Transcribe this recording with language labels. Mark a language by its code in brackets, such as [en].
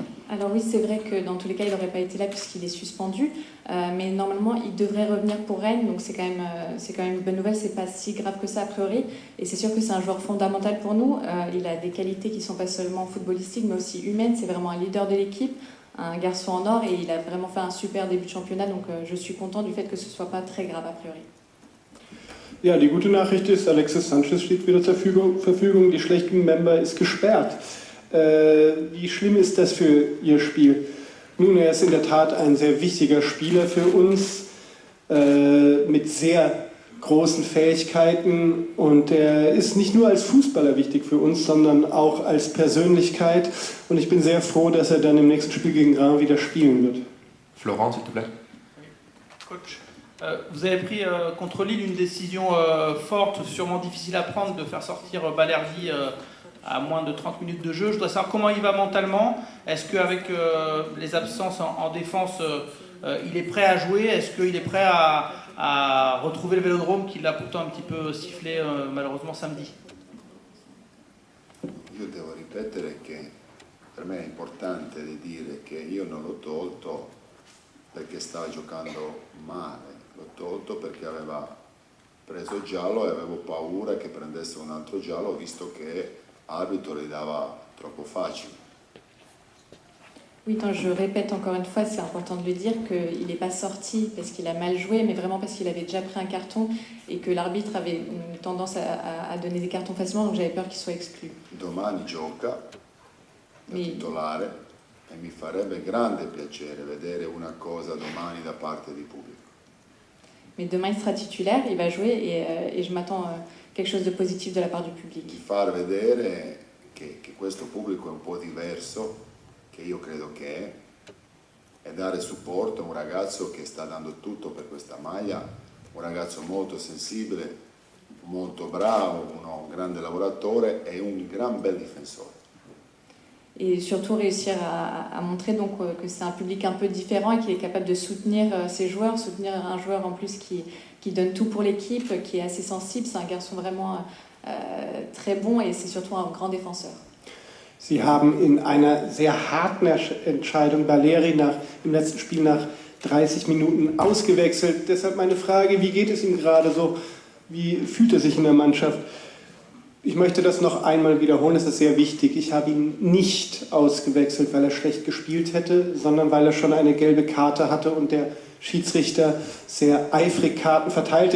[fr] Alors oui, c'est vrai que dans tous les cas, il n'aurait pas été là puisqu'il est suspendu, mais normalement, il devrait revenir pour Rennes, donc c'est quand même une bonne nouvelle, c'est pas si grave que ça a priori, et c'est sûr que c'est un joueur fondamental pour nous. Il a des qualités qui sont pas seulement footballistiques, mais aussi humaines, c'est vraiment un leader de l'équipe, un garçon en or, et il a vraiment fait un super début de championnat, donc je suis content du fait que ce soit pas très grave a priori. [de] Ja, die gute Nachricht ist, Alexis Sanchez steht wieder zur Verfügung, die schlechte Member ist gesperrt. Wie schlimm ist das für Ihr Spiel? Nun, er ist in der Tat ein sehr wichtiger Spieler für uns, mit sehr großen Fähigkeiten, und er ist nicht nur als Fußballer wichtig für uns, sondern auch als Persönlichkeit, und ich bin sehr froh, dass er dann im nächsten Spiel gegen Reims wieder spielen wird. [fr] Florent, s'il te plaît. Coach, vous avez pris contre Lille une décision forte, sûrement difficile à prendre, de faire sortir Balerdi à moins de 30 minutes de jeu. Je dois savoir comment il va mentalement. Est-ce qu'avec les absences en défense, il est prêt à jouer? Est-ce qu'il est prêt à retrouver le Vélodrome qu'il a pourtant un petit peu sifflé malheureusement samedi? [it] Io devo ripetere che per me è importante di dire che io non l'ho tolto perché stava giocando male, l'ho tolto perché aveva preso giallo e avevo paura che prendesse un altro giallo, visto che l'arbitro li dava troppo facile. [fr] Oui, donc je répète encore une fois, c'est important de le dire, qu'il n'est pas sorti parce qu'il a mal joué, mais vraiment parce qu'il avait déjà pris un carton et que l'arbitre avait une tendance à donner des cartons facilement, donc j'avais peur qu'il soit exclu. [it] Domani gioca da titolare e mi farebbe grande piacere vedere una cosa domani da parte di pubblico. [fr] Mais demain il sera titulaire, il va jouer et je m'attends quelque chose de positif de la part du public. [it] Di far vedere che questo pubblico è un po' diverso, che io credo che è, e dare supporto a un ragazzo che sta dando tutto per questa maglia, un ragazzo molto sensibile, molto bravo, un grande lavoratore e un gran bel difensore. [fr] Et surtout réussir à montrer donc que c'est un public un peu différent et qu'il est capable de soutenir ses joueurs, soutenir un joueur en plus qui donne tout pour l'équipe, qui est assez sensible. C'est un garçon vraiment très bon et c'est surtout un grand défenseur. [de] Sie haben in einer sehr harten Entscheidung Baleri im letzten Spiel nach 30 Minuten ausgewechselt. Deshalb meine Frage, wie geht es ihm gerade so? Wie fühlt er sich in der Mannschaft? Ich möchte das noch einmal wiederholen, das ist sehr wichtig. Ich habe ihn nicht ausgewechselt, weil er schlecht gespielt hätte, sondern weil er schon eine gelbe Karte hatte und der Schiedsrichter sehr eifrig Karten verteilte.